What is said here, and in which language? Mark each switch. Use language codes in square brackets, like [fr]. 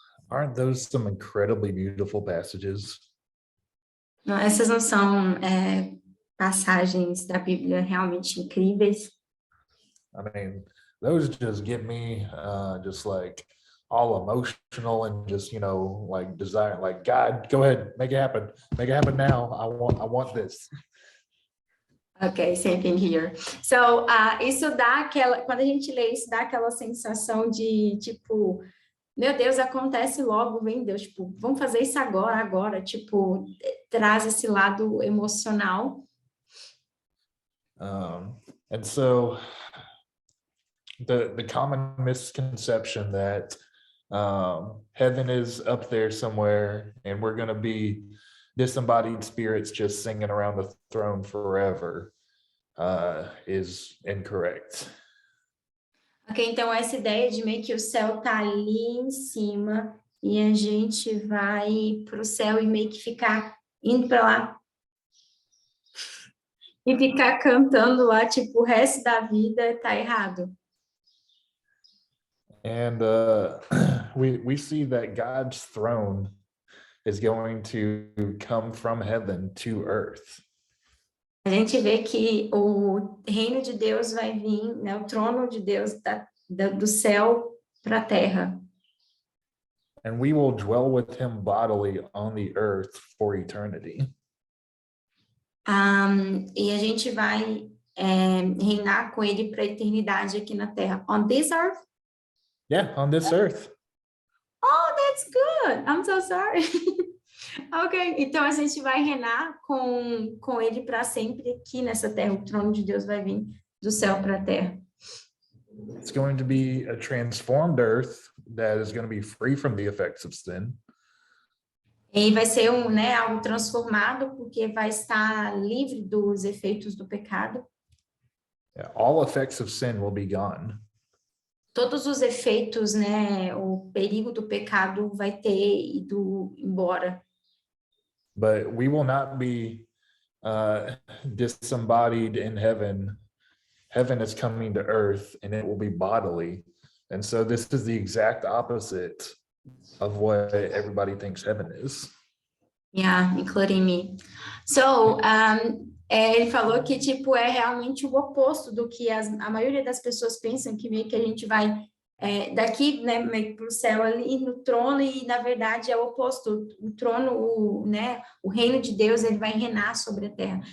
[en] Aren't those some incredibly beautiful passages? [pt] Não, essas não são passagens da Bíblia realmente incríveis? [en] I mean, those just get me just like all emotional and just, like desire, like, God, go ahead, make it happen now. I want this. Ok, same thing here. [pt] So, isso dá aquela, quando a gente lê isso, dá aquela sensação de, tipo, meu Deus, acontece logo, vem Deus, tipo, vamos fazer isso agora, tipo, traz esse lado emocional. [en] And so the common misconception that heaven is up there somewhere and we're going to be disembodied spirits just singing around the throne forever is incorrect. [pt] Ok, então essa ideia de meio que o céu tá ali em cima e a gente vai pro céu e meio que ficar indo para lá e ficar cantando lá, tipo, o resto da vida tá errado. [en] And we see that God's throne is going to come from heaven to earth. [pt] A gente vê que o reino de Deus vai vir, né, o trono de Deus do céu para a terra. [en] And we will dwell with him bodily on the earth for eternity. [pt] E a gente vai reinar com ele para a eternidade aqui na terra. [en] On this earth? Yeah, on this earth. Oh, that's good. I'm so sorry. [pt] Ok, então a gente vai reinar com ele para sempre aqui nessa terra. O trono de Deus vai vir do céu para a terra. [en] It's going to be a transformed earth that is going to be free from the effects of sin. [pt] E vai ser algo transformado, porque vai estar livre dos efeitos do pecado. [en] Yeah, all effects of sin will be gone. [pt] Todos os efeitos, né, o perigo do pecado vai ter ido embora. [en] But we will not be disembodied in heaven. Heaven is coming to earth and it will be bodily. And so this is the exact opposite of what everybody thinks heaven is. Yeah, including me. [pt] So, ele falou que, tipo, é realmente o oposto do que a maioria das pessoas pensam, que meio que a gente vai daqui, né, meio para o céu ali no trono, e na verdade é o oposto. O trono, o reino de Deus, ele vai reinar sobre a terra.